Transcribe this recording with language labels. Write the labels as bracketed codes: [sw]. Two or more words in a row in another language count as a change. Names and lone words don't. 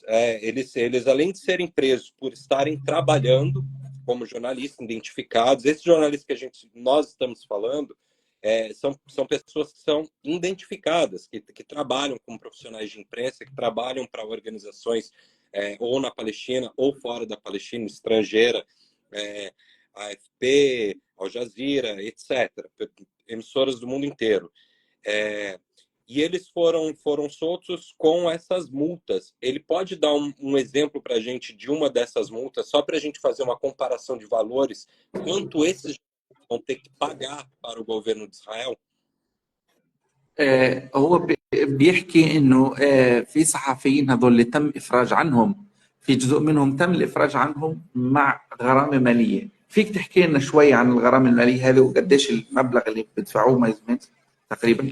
[pt] Eles, além de serem presos por estarem trabalhando como jornalistas identificados, esses jornalistas que nós estamos falando, são pessoas que são identificadas, que trabalham como profissionais de imprensa, que trabalham para organizações ou na Palestina ou fora da Palestina, estrangeira, AFP, Al Jazeera, etc., emissoras do mundo inteiro. E eles foram soltos com essas multas. Ele pode dar um exemplo para a gente de uma dessas multas, só para a gente fazer uma comparação de valores, quanto esses vão ter que pagar para o governo de Israel? [ar] هو بيحكي انه في صحفيين هذول اللي تم افراج عنهم، في جزء منهم تم الافراج عنهم مع غرامه ماليه. فيك تحكي لنا شوي عن الغرامه الماليه هذه وقديش المبلغ اللي بتدفعوه ميزمنت تقريبا؟